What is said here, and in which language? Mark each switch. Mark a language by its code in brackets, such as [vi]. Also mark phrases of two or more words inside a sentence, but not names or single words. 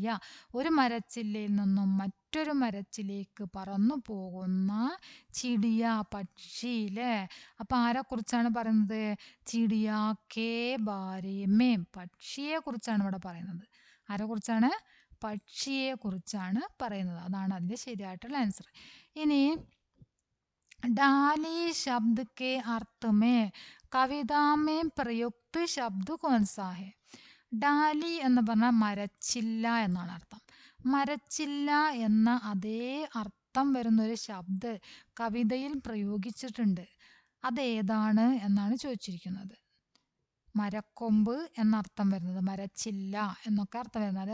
[ml] ഒരു മരച്ചില്ലയിൽ നിന്നും മറ്റൊരു മരച്ചിലേക്ക് പറന്നു പോകുന്ന ചിടിയ പക്ഷിയിലെ. അപ്പൊ ആരെ കുറിച്ചാണ് പറയുന്നത്? [hi] चिड़िया के बारे में [ml] പക്ഷിയെ കുറിച്ചാണ് ഇവിടെ പറയുന്നത്. ആരെ കുറിച്ചാണ്? പക്ഷിയെ കുറിച്ചാണ് പറയുന്നത്. അതാണ് അതിന്റെ ശരിയായിട്ടുള്ള ആൻസർ. [hi] ഇനി डाली शब्द के अर्थ में कविता में प्रयुक्त शब्द कौन सा है? [ml] ഡാലി എന്ന് പറഞ്ഞാൽ മരച്ചില്ല എന്നാണ് അർത്ഥം. മരച്ചില്ല എന്ന അതേ അർത്ഥം വരുന്നൊരു ശബ്ദം കവിതയിൽ പ്രയോഗിച്ചിട്ടുണ്ട്. അതേതാണ് എന്നാണ് ചോദിച്ചിരിക്കുന്നത്. മരക്കൊമ്പ് എന്നർത്ഥം വരുന്നത്, മരച്ചില്ല എന്നൊക്കെ അർത്ഥം വരുന്നത്.